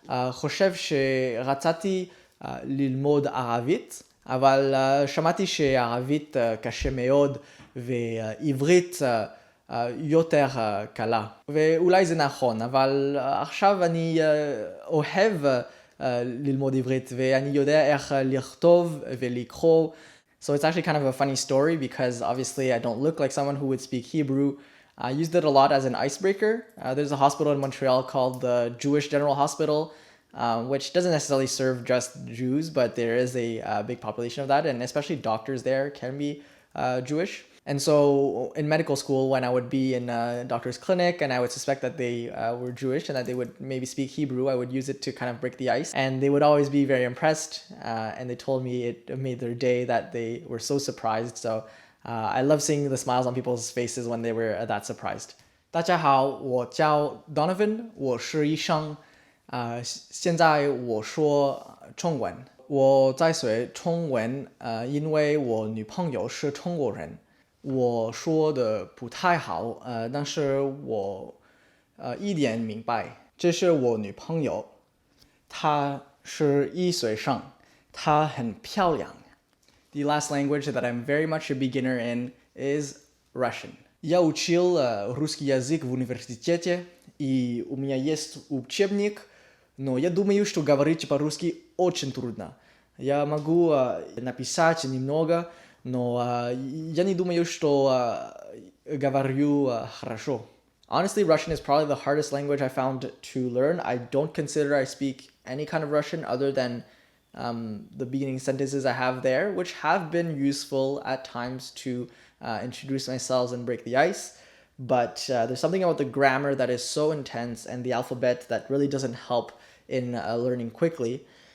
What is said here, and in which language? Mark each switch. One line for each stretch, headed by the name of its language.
Hebrew: חושב שרציתי ללמוד ערבית, אבל שמעתי שערבית קשה מאוד ועברית יותר קלה. ואולי זה נכון, אבל עכשיו אני אוהב ללמוד עברית ואני יודע איך לכתוב ולקרוא.
English: So it's actually kind of a funny story because obviously I don't look like someone who would speak Hebrew. I used it a lot as an icebreaker. There's a hospital in Montreal called the Jewish General Hospital, which doesn't necessarily serve just Jews, but there is a big population of that, and especially doctors there can be Jewish. And so in medical school, when I would be in a doctor's clinic and I would suspect that they were Jewish and that they would maybe speak Hebrew, I would use it to kind of break the ice. And they would always be very impressed, and they told me it made their day, that they were so surprised. So I love seeing the smiles on people's faces when they were that surprised.
Chinese: 大家好，我叫 Donovan， 我是医生。现在我说中文。我在学中文，因为我女朋友是中国人。我说的不太好，但是我一点明白。这是我女朋友，她是医学生，她很漂亮。
English: The last language that I'm very much a beginner in is Russian.
Russian: Я учил русский язык в университете, и у меня есть учебник, но я думаю, что говорить по-русски очень трудно. Я могу написать немного, но я не думаю, что говорю хорошо.
English: Honestly, Russian is probably the hardest language I found to learn. I don't consider I speak any kind of Russian other than the beginning sentences I have there, which have been useful at times to introduce myself and break the ice. But there's something about the grammar that is so intense and the alphabet that really doesn't help in learning quickly.